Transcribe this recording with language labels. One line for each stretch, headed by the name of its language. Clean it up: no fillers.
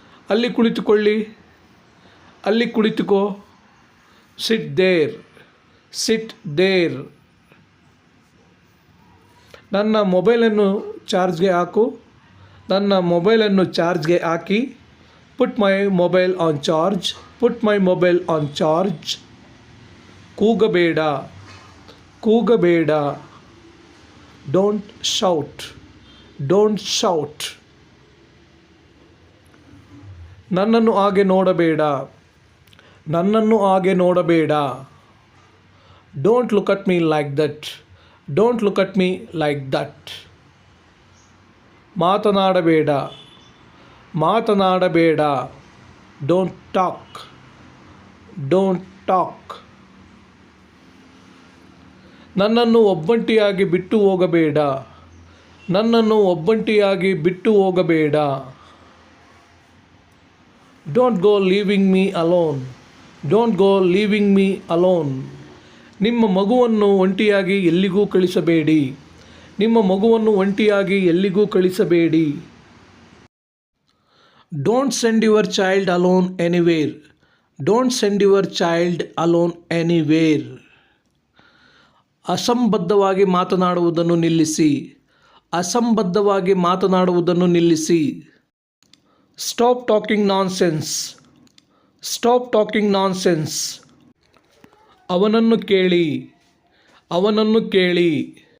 Kannada: ಅಲ್ಲಿ ಕುಳಿತುಕೊಳ್ಳಿ, ಅಲ್ಲಿ ಕುಳಿತುಕೋ.
English: Sit there, sit there.
Kannada: ನನ್ನ ಮೊಬೈಲನ್ನು ಚಾರ್ಜ್ಗೆ ಹಾಕು, ನನ್ನ ಮೊಬೈಲನ್ನು ಚಾರ್ಜ್ಗೆ ಹಾಕಿ.
English: Put my mobile on charge, put my mobile on charge.
Kannada: ಕೂಗಬೇಡ, ಕೂಗಬೇಡ.
English: Don't shout, don't shout.
Kannada: ನನ್ನನ್ನು ಹಾಗೆ ನೋಡಬೇಡ, ನನ್ನನ್ನು ಹಾಗೆ ನೋಡಬೇಡ.
English: Don't look at me like that, don't look at me like that.
Kannada: ಮಾತನಾಡಬೇಡ, ಮಾತನಾಡಬೇಡ.
English: Don't talk, don't talk.
Kannada: ನನ್ನನ್ನು ಒಬ್ಬಂಟಿಯಾಗಿ ಬಿಟ್ಟು ಹೋಗಬೇಡ, ನನ್ನನ್ನು ಒಬ್ಬಂಟಿಯಾಗಿ ಬಿಟ್ಟು ಹೋಗಬೇಡ.
English: Don't go leaving me alone, don't go leaving me alone.
Kannada: ನಿಮ್ಮ ಮಗುವನ್ನು ಒಂಟಿಯಾಗಿ ಎಲ್ಲಿಗೂ ಕಳಿಸಬೇಡಿ, ನಿಮ್ಮ ಮಗುವನ್ನು ಒಂಟಿಯಾಗಿ ಎಲ್ಲಿಗೂ ಕಳಿಸಬೇಡಿ.
English: Don't send your child alone anywhere. Don't send your child alone anywhere.
Kannada: ಅಸಂಬದ್ಧವಾಗಿ ಮಾತನಾಡುವುದನ್ನು ನಿಲ್ಲಿಸಿ, ಅಸಂಬದ್ಧವಾಗಿ ಮಾತನಾಡುವುದನ್ನು ನಿಲ್ಲಿಸಿ.
English: Stop talking nonsense, stop talking nonsense.
Kannada: ಅವನನ್ನು ಕೇಳಿ, ಅವನನ್ನು ಕೇಳಿ.